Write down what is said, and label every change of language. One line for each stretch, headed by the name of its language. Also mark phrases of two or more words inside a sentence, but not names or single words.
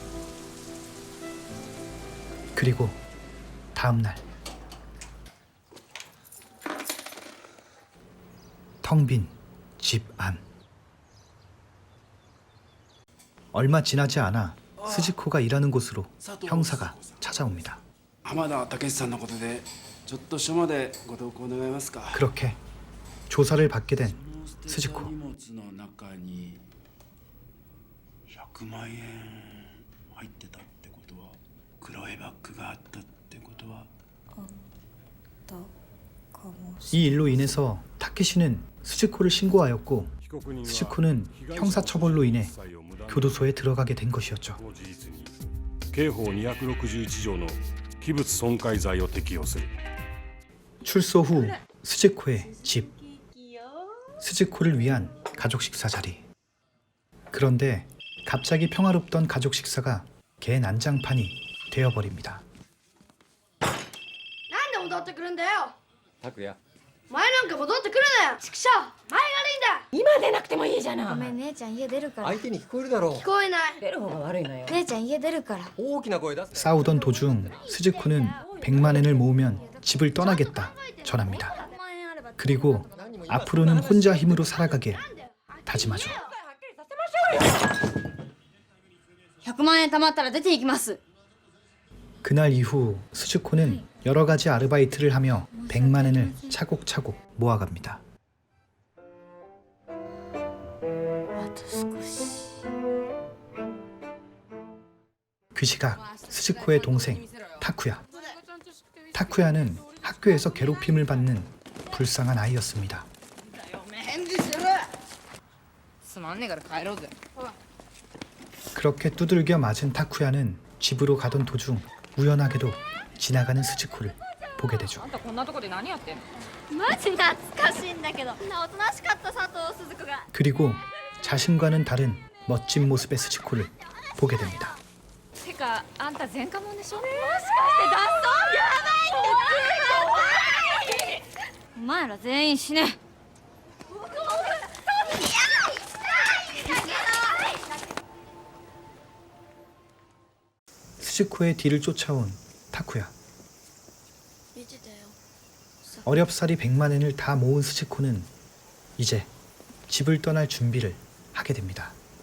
Korean: 그리고 다음 날 텅 빈 집 안. 얼마 지나지 않아 스즈코가 일하는 곳으로 형사가 찾아옵니다. 그렇게 조사를 받게 된 스즈코.
Japanese: 100万円入ってたってことは黒いバッグがあったってことは
Korean: 이 일로 인해서 타케시는 스즈코를 신고하였고 스즈코는 형사처벌로 인해 교도소에 들어가게 된 것이었죠.
Japanese: 刑法261条の器物損壊罪を適用する。
Korean: 출소 후 스즈코의 집. 스즈코를 위한 가족 식사 자리. 그런데 갑자기 평화롭던 가족 식사가 개 난장판이 되어버립니다.
Japanese: なんで戻ってくるんだよ。拓也、前なんか戻ってくるなよ。畜生、前が悪いんだ。今出なくてもいいじゃない。ごめん、姉ちゃん家出るから。相手に聞こえるだろう。聞こえない。出る方が悪いのよ。姉ちゃん家出るから。大きな声出す。
Korean: 싸우던 도중 스즈코는 100만 엔을 모으면 집을 떠나겠다 전합니다. 그리고 앞으로는 혼자 힘으로 살아가게 다짐하죠.
Japanese: 100 万円貯まったら出て行きます。
Korean: 그날 이후 스즈코는 여러 가지 아르바이트를 하며 100만 엔을 차곡차곡 모아갑니다.
Japanese: あと少し。
Korean: 그 시각 스즈코의 동생 타쿠야. 타쿠야는 학교에서 괴롭힘을 받는 불쌍한 아이였습니다.
Japanese: すまんねえから帰ろうぜ。
Korean: 그렇게 두들겨 맞은 타쿠야는 집으로 가던 도중 우연하게도 지나가는 스즈코를 보게 되죠.
Japanese: あんたこんなとこで何やってんの？マジ懐かしいんだけど。おとなしかった佐藤鈴子が。
Korean: 그리고 자신과는 다른 멋진 모습의 스즈코를 보게 됩니다.
Japanese: てかあんた前科者でしょ？もしかして脱走？やばいってお前ら全員死ね。
Korean: 스즈코의 뒤를 쫓아온 타쿠야. 어렵사리 100만 엔을 다 모은 스즈코는 이제 집을 떠날 준비를 하게 됩니다.